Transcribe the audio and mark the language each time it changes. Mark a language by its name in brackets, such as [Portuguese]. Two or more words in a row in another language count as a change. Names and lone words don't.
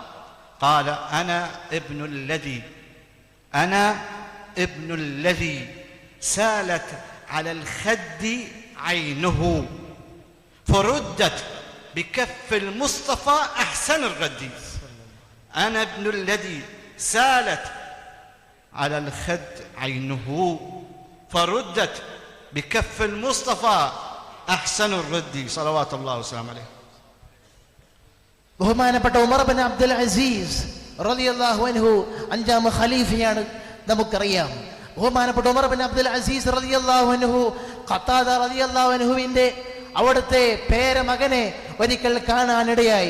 [Arabic] قال أنا ابن الذي سالت على الخد عينه فردت بكف المصطفى أحسن الرد. أنا ابن الذي سالت على الخد عينه فردت بكف المصطفى أحسن الرد صلوات الله وسلامه عليه. [Malayalam] ബഹുമാനപ്പെട്ട ഉമർ ബിൻ അബ്ദുൽ അസീസ് [Arabic] رضي الله عنه [Malayalam] അഞ്ചാം ഖലീഫയാണ് നമുക്കറിയാം. ബഹുമാനപ്പെട്ട ഉമർ ബിൻ അബ്ദുൽ അസീസ് [Arabic] رضي الله عنه [Malayalam] ഖത്താദ [Arabic] رضي الله عنه [Malayalam] അവിടുത്തെ പേരമകനെ ഒരിക്കൽ കാണാനിടയായി.